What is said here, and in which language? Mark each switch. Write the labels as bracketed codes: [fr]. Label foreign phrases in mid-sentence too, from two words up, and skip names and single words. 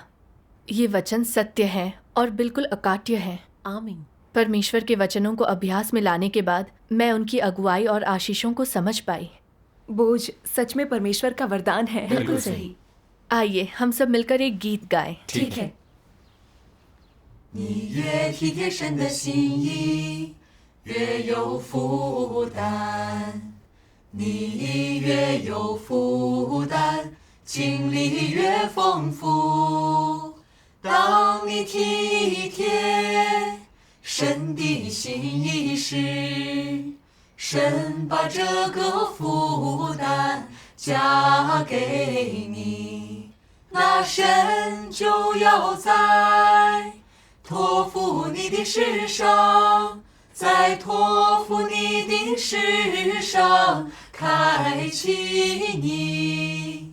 [hi] ये वचन सत्य हैं और बिल्कुल अकाट्य हैं। आमीन। परमेश्वर के वचनों को अभ्यास में लाने के बाद मैं उनकी अगुवाई और आशीषों को समझ पाई। बोझ सच में परमेश्वर का वरदान है। बिल्कुल सही। आइए हम सब मिलकर एक गीत गाएं। ठीक है। [zh] 你越体贴神的心意，越有负担。你越有负担，经历越丰富。当你体贴神的心意时，神把这个负担加给你，那神就要在托付你的事上，在托付你的事上开启你。